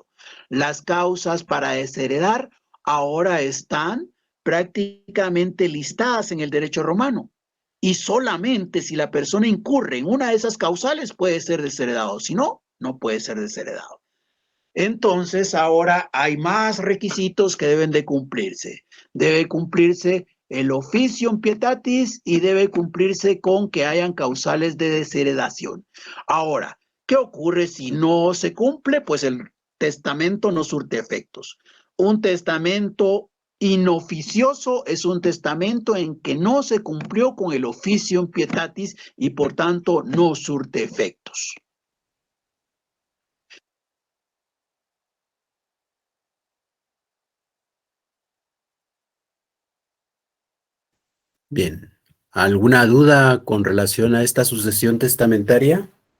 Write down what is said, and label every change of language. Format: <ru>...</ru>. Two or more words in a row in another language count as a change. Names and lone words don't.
<es>Las causas para desheredar ahora están prácticamente listadas en el derecho romano. Y solamente si la persona incurre en una de esas causales puede ser desheredado. Si no, no puede ser desheredado. Entonces ahora hay más requisitos que deben de cumplirse. Debe cumplirse el</es> <la>officium pietatis</la> <es>y debe cumplirse con que hayan causales de desheredación. Ahora, ¿qué ocurre si no se cumple? Pues el testamento no surte efectos. Un testamento inoficioso es un testamento en que no se cumplió con el</es> <la>officium pietatis</la> <es>y por tanto no surte efectos. Bien. ¿Alguna duda con relación a esta sucesión testamentaria?</es>